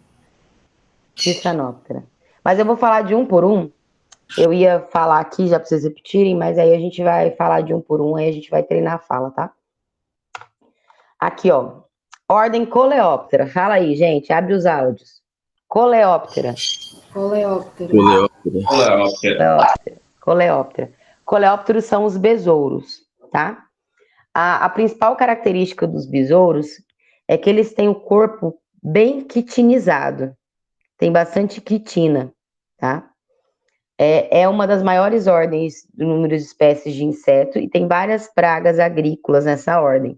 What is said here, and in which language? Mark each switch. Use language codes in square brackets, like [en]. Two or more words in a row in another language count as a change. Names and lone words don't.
[pt] Tissanóptera. Mas eu vou falar de um por um. Eu ia falar aqui já para vocês repetirem, mas aí a gente vai falar de um por um, aí a gente vai treinar a fala, tá? Aqui, ó. Ordem Coleóptera. Fala aí, gente. Abre os áudios. Coleóptera. Coleóptero. Coleóptera. Coleópteros são os besouros, tá? A principal característica dos besouros é que eles têm o corpo bem quitinizado. Tem bastante quitina, tá? É uma das maiores ordens do número de espécies de inseto e tem várias pragas agrícolas nessa ordem.